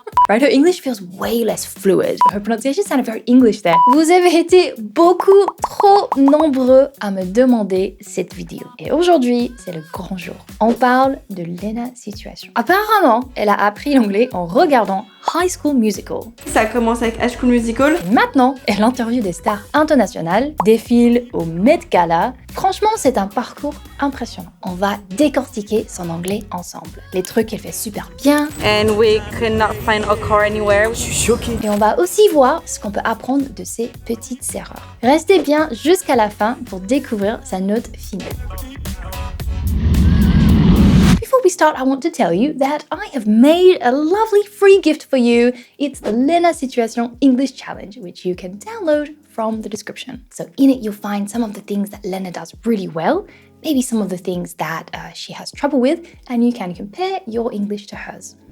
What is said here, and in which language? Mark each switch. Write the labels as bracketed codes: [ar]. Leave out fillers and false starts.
[en] Right, her English feels way less fluid. Her pronunciation sounded very English there. [fr] Vous avez été beaucoup trop nombreux à me demander cette vidéo. Et aujourd'hui, c'est le grand jour. On parle de Lena Situation. Apparemment, elle a appris l'anglais en regardant High School Musical. Ça commence avec High School Musical. Et maintenant, elle interviewe des stars internationales, défile au Met Gala. Franchement, c'est un parcours impressionnant. On va décortiquer son anglais ensemble. Les trucs qu'elle fait super bien. [en] And we could not find a car anywhere. [fr] Je suis choqué. Et on va aussi voir ce qu'on peut apprendre de ses petites erreurs. Restez bien jusqu'à la fin pour découvrir sa note finale. [en] Before we start, I want to tell you that I have made a lovely free gift for you. It's the Lena Situation English Challenge, which you can download from the description. So in it, you'll find some of the things that Lena does really well, maybe some of the things that she has trouble with, and you can compare your English to hers.